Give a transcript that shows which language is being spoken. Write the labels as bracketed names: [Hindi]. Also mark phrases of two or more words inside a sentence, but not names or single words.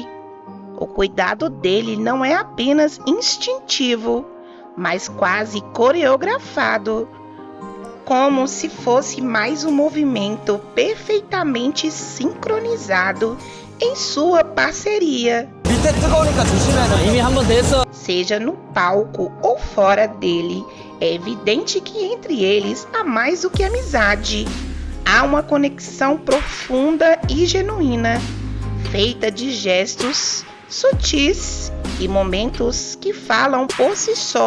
[Portuguese] O cuidado dele não é apenas instintivo, mas quase coreografado, como se fosse mais um movimento perfeitamente sincronizado em sua parceria. [Korean] 밑에 뜨거우니까 조심해. 이미 한 번 됐어. [Portuguese] Seja no palco ou fora dele, é evidente que entre eles há mais do que amizade. Há uma conexão profunda e genuína, feita de gestos sutis e momentos que falam por si só.